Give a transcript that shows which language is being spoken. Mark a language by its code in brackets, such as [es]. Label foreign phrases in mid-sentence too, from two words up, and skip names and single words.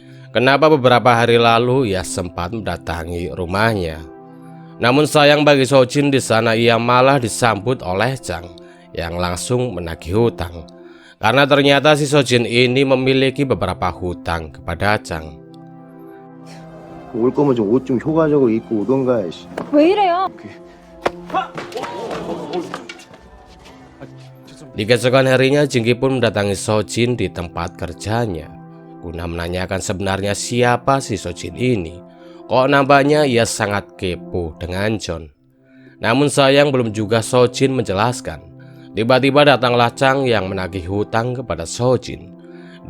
[id] Kenapa beberapa hari lalu ia sempat mendatangi rumahnya. Namun sayang bagi Sojin, di sana ia malah disambut oleh Chang yang langsung menagih hutang. Karena ternyata si Sojin ini memiliki beberapa hutang kepada Chang. [ko] 올 거면 좀 옷 좀 효과적으로 입고 오던가. 왜 이래요? [id] Di keesokan harinya Jinky pun mendatangi Sojin di tempat kerjanya guna menanyakan sebenarnya siapa si Sojin ini. Kok nampaknya ia sangat kepo dengan John. Namun sayang belum juga Sojin menjelaskan. Tiba-tiba datanglah Chang yang menagih hutang kepada Sojin.